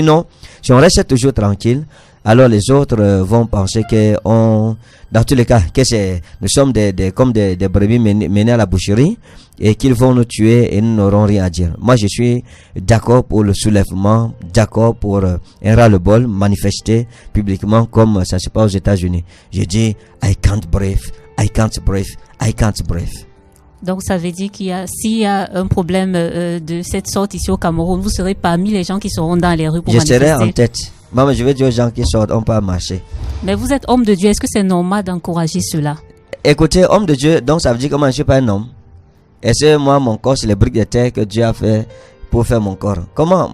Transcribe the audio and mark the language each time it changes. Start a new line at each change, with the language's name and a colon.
French: Sinon, si on reste toujours tranquille, alors les autres vont penser que dans tous les cas, que nous sommes comme des brebis menées à la boucherie et qu'ils vont nous tuer et nous n'aurons rien à dire. Moi, je suis d'accord pour le soulèvement, d'accord pour un ras-le-bol manifester publiquement comme ça se passe aux États-Unis. Je dis,
English: I can't breathe, I can't breathe, I can't breathe.
French: Donc, ça veut dire s'il y a un problème de cette sorte ici au Cameroun, vous serez parmi les gens qui seront dans les rues pour manifester. Je serai en tête. Maman, je vais dire aux gens qui sortent, on peut marcher. Mais vous êtes homme de Dieu, est-ce que c'est normal d'encourager cela? Écoutez, homme de Dieu, donc ça veut dire que moi je ne suis pas un homme. Et c'est moi, mon corps, c'est les briques de terre que Dieu a fait pour faire mon corps. Comment?